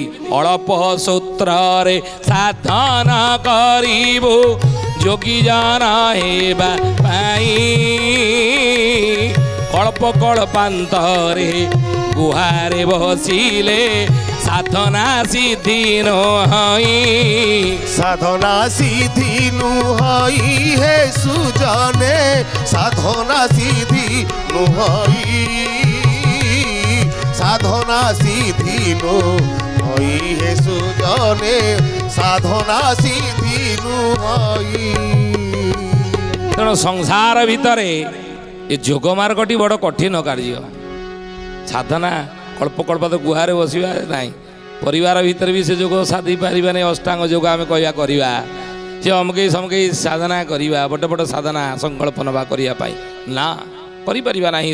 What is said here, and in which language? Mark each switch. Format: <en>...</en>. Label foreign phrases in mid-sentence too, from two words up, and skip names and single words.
<or>ଅଳପ ସୂତ୍ରରେ ସାଧନ କରିବୁ ଯୋଗୀ ଜନ ହେବା ପାଇଁ, କଳ୍ପ କଳ୍ପାନ୍ତରେ ଗୁହାରେ ବସିଲେ ସାଧନା ସିଦ୍ଧି ନୁହଇ। ସାଧନା ସିଦ୍ଧି ନୁହଇ ହେ ସୁଜନେ, ସାଧନା ସିଦ୍ଧି ନୁହଇ, ସାଧନା ସିଦ୍ଧି ନୁହଇ ହେ ସୁଜନେ, ସାଧନା ସିଦ୍ଧି ନୁହଇ। ତେଣୁ ସଂସାର ଭିତରେ ଏ ଯୋଗ ମାର୍ଗଟି ବଡ଼ କଠିନ କାର୍ଯ୍ୟ। ସାଧନା କଳ୍ପକଳ୍ପ ତ ଗୁହାରେ ବସିବା ନାହିଁ। ପରିବାର ଭିତରେ ବି ସେ ଯୋଗ ସାଧି ପାରିବାନି। ଅଷ୍ଟାଙ୍ଗ ଯୋଗ ଆମେ କହିବା କରିବା, ସେ ଅମକେଇ ସମକେଇ ସାଧନା କରିବା, ବଡ଼ ବଡ଼ ସାଧନା ସଂକଳ୍ପ ନେବା କରିବା ପାଇଁ ନା, କରିପାରିବା ନାହିଁ।</or>